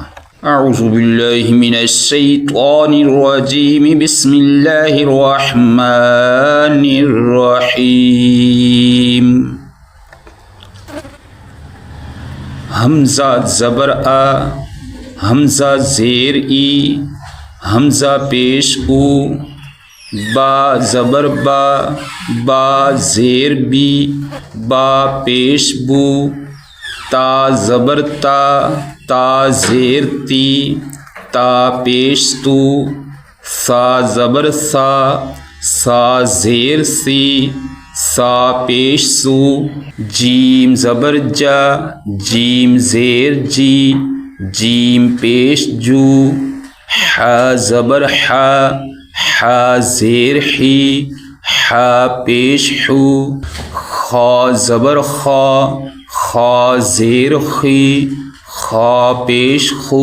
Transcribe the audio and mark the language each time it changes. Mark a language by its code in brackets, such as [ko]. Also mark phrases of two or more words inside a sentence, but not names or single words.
[ar] اعوذ باللہ من الشیطان الرجیم بسم اللہ الرحمن الرحیم۔ [ur] حمزہ زبر آ، حمزہ زیر ای، حمزہ پیش او، با زبر با، با زیر بی، با پیش بو، تا زبر تا، تا زیر تی، تا پیش تو، سا زبر سا، سا زیر سی، سا پیش سو، جیم زبر جا، جیم زیر جی، جیم پیش جو، حا زبر حا، حا زیر حی، حا پیش حو، خا زبر خا، خا زیر خی، خا پیش خو۔